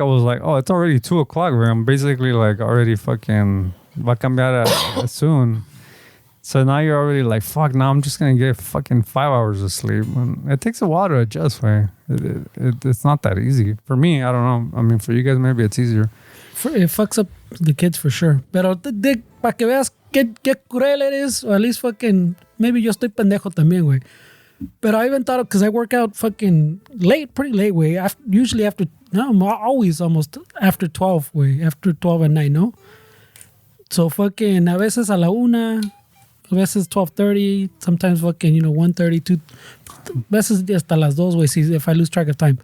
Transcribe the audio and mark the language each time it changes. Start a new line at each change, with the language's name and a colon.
English: I was like, oh, it's already 2 o'clock. Where I'm basically like already fucking va a cambiar soon. So now you're already like, fuck. Now I'm just gonna get fucking 5 hours of sleep. And it takes a while to adjust. Way it's not that easy for me. I don't know. I mean, for you guys maybe it's easier. It fucks up the kids for sure.
Spanish: Pero para que veas qué cruel eres, or at least fucking, maybe yo estoy pendejo también, güey.
English: But I even thought, because I work out fucking late, pretty late, güey. Usually always almost after 12, güey. After 12 at night, no? So fucking, a veces a la 1, a veces 12:30, sometimes fucking, 1:30, 2, veces hasta las 2, güey, if I lose track of time.